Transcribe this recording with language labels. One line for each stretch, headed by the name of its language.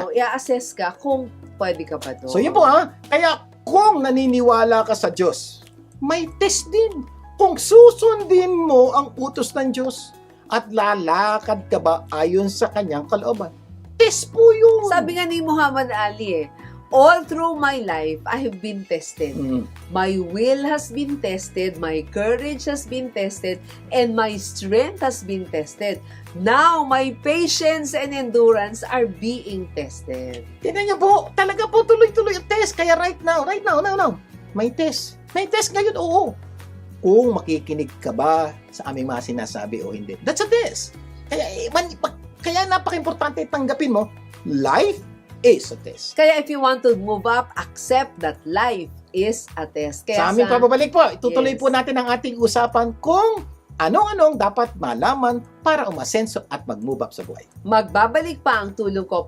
Filipino: mo. I-assess ka kung pwede ka ba doon. So yun po ha. Kaya kung naniniwala ka sa Diyos, may test din. Kung susundin mo ang utos ng Diyos at lalakad ka ba ayon sa kanyang kalooban. Test po yun. Sabi nga ni Muhammad Ali
English: All through my life, I have been tested. Mm. My will has been tested, my courage has been tested, and my strength has been tested. Now, my patience and endurance are being tested.
Filipino: Tingnan niyo po, talaga po tuloy-tuloy ang test. Kaya
English: right now, now,
Filipino: may test. May test ngayon, oo. Kung makikinig ka ba sa aming mga sinasabi o hindi.
English: That's a test.
Filipino: Kaya napaka-importante tanggapin mo,
English: life is a test. Kaya if you want to move up, accept that life is a test.
Filipino: Kaya Sa aming pababalik po, itutuloy
English: Yes.
Filipino: po natin ang ating usapan kung anong-anong dapat malaman para umasenso at mag-move up sa buhay. magbabalik pa ang tulong ko.